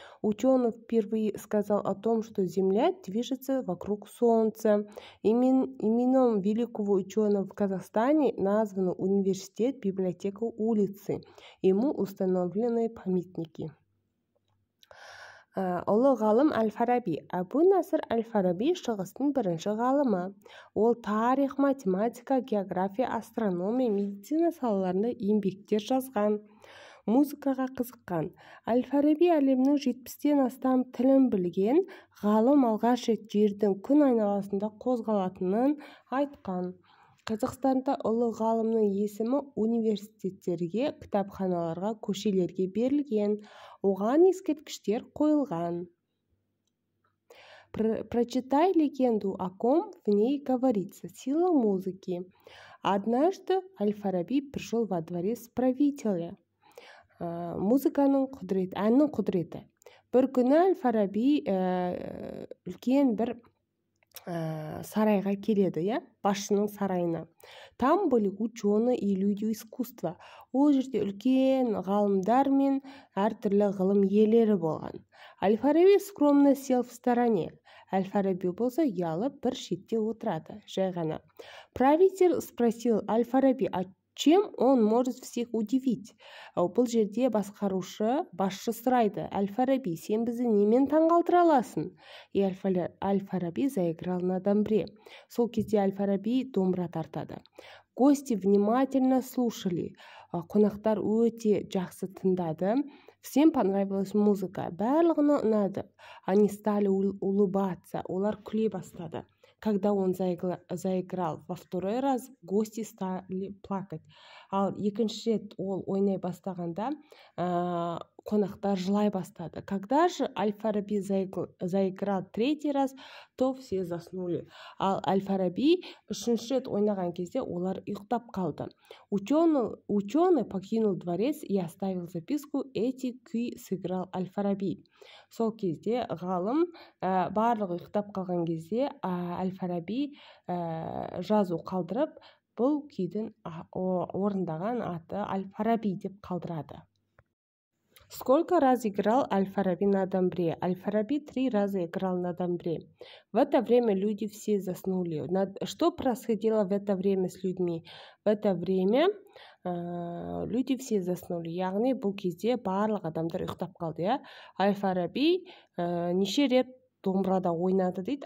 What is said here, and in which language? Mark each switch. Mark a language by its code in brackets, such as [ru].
[ru] Ученый впервые сказал о том, что Земля движется вокруг Солнца. Именем великого ученого в Казахстане назван университет, библиотека, улицы. Ему установлены памятники. [kk] Ұлы ғалым Аль-Фараби. Абу Наср Аль-Фараби шығыстың бірінші ғалымы. Ол тарих, математика, география, астрономия, медицина салаларында еңбектер жазған. Музыкаға қызыққан. Аль-Фараби әлемнің 70-тен астам тілін білген ғалым, алғаш рет жердің күн айналасында қозғалатынын айтқан. Қазақстанда ұлы ғалымның есімі университеттерге, кітапханаларға, көшелерге берілген. Оған ескерткіштер қойылған. [ru] Прочитай легенду, о ком в ней говорится. Сила музыки. Однажды Аль-Фараби пришел во дворец правителя. [kk] Музыканың құдіреті, әннің құдіреті. Бір күні Аль-Фараби үлкен бір сарайға келеді, басшының сарайына. [ru] Там были ученые и люди искусства. [kk] Ол жерде үлкен ғалымдар мен әртүрлі ғылым иелері болған. [ru] Аль-Фараби скромно сел в стороне. [kk] Аль-Фараби болса ұялып бір шетте отырады, жай ғана. [ru] Правитель спросил Аль-Фараби, чем он может всех удивить? [kk] Бұл жерде басшы сұрайды. Аль-Фараби, сен бізді немен таңғалдыра аласың? [ru] И Аль-Фараби заиграл на домбре. [kk] Сол кезде Аль-Фараби домбыра тартады. [ru] Гости внимательно слушали. [kk] Қонақтар өте жақсы тыңдады. [ru] Всем понравилась музыка. [kk] Барлығына ұнады. [ru] Они стали улыбаться. [kk] Олар күле бастады. [ru] Когда он заиграл во второй раз, гости стали плакать. [kk] Ал екінші рет ол ойнай бастағанда, қонақтар жылай бастады. [ru] Когда же Аль-Фараби заиграл третий раз, то все заснули. [kk] Ал Аль-Фараби үшінші рет ойнаған кезде олар ұйықтап қалды. [ru] Ученый покинул дворец и оставил записку. Эти күй сыграл Аль-Фараби. [kk] Сол кезде ғалым барлығы ұйықтап қалған кезде Аль-Фараби жазу қалдырып, бұл күйдің орындаған аты Аль-Фараби деп қалдырады. [ru] Сколько раз играл Аль-Фараби на домбре? Аль-Фараби 3 раза играл на домбре. В это время люди все заснули. Что происходило в это время с людьми? В это время люди все заснули. [kk] Яғни бұл кезде барлық адамдар ұйықтап қалды. Аль-Фараби неше рет домбырада ойнады дейді.